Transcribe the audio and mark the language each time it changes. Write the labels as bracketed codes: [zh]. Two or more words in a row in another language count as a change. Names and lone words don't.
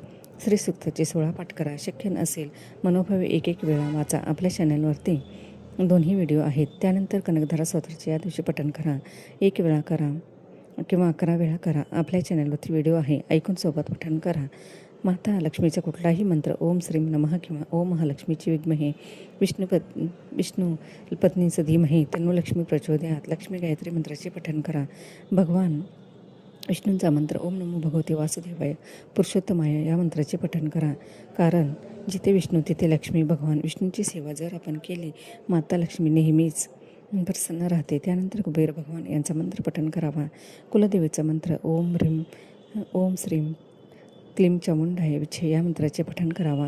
[mr] श्रीसूक्ताचे 16 पाठ करा. शक्य नसेल मनोभावे एक वेळा वाचा. आपल्या चॅनलवरती दोन्ही व्हिडिओ आहेत. त्यानंतर कनकधारा स्तोत्राचे या दिवशी पठण करा. 1 वेळा करा किंवा 11 वेळा करा. आपल्या चॅनलवरती व्हिडिओ आहे, ऐकून सोबत पठण करा. माता लक्ष्मीचा कुठलाही मंत्र [sa] ओम श्रीम नमः किंवा ओम महालक्ष्मीची विद्महे विष्णू पत्नीचं धीमहि तन्नो लक्ष्मी प्रचोदयात [mr] लक्ष्मी गायत्री मंत्राचे पठण करा. भगवान विष्णूंचा मंत्र [sa] ओम नमो भगवते वासुदेवाय पुरुषोत्तमाय [mr] या मंत्राचे पठण करा. कारण जिथे विष्णू तिथे लक्ष्मी. भगवान विष्णूंची सेवा जर आपण केली माता लक्ष्मी नेहमीच प्रसन्न राहते. त्यानंतर कुबेर भगवान यांचा मंत्र पठण करावा. कुलदेवीचा मंत्र [sa] ओम श्रीम क्लीम चामुंडाय विच्छे [mr] या मंत्राचे पठण करावा.